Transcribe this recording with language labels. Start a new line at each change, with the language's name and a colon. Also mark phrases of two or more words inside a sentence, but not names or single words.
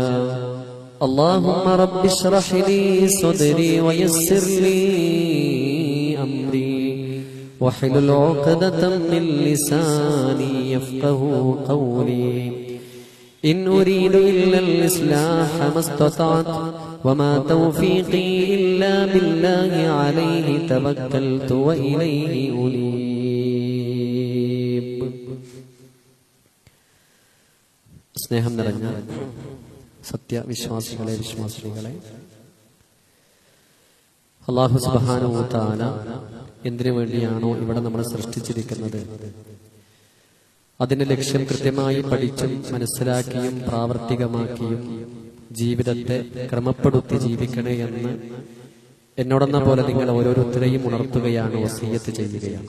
Arabic: اللهم رب اشرح لي صدري ويسر لي أمري واحلل عقدة من لساني يفقه قولي. إن أريد إلا الإصلاح ما استطعت وما توفيقي إلا بالله عليه توكلت وإليه أنيب.
Malayalam: സ്നേഹം നിറഞ്ഞ സത്യവിശ്വാസികളെ, വിശ്വാസികളെ,
Arabic: الله سبحانه وتعالى
Malayalam: എന്തിനു വേണ്ടിയാണോ ഇവിടെ നമ്മൾ സൃഷ്ടിച്ചിരിക്കുന്നത് അതിന്റെ ലക്ഷ്യം കൃത്യമായി പഠിച്ചും മനസ്സിലാക്കിയും പ്രാവർത്തികമാക്കിയും ജീവിതത്തെ ക്രമപ്പെടുത്തി ജീവിക്കണേ എന്ന് എന്നോടെന്ന പോലെ നിങ്ങൾ ഓരോരുത്തരെയും ഉണർത്തുകയാണ്, വസിയ്യത്ത് ചെയ്യുകയാണ്.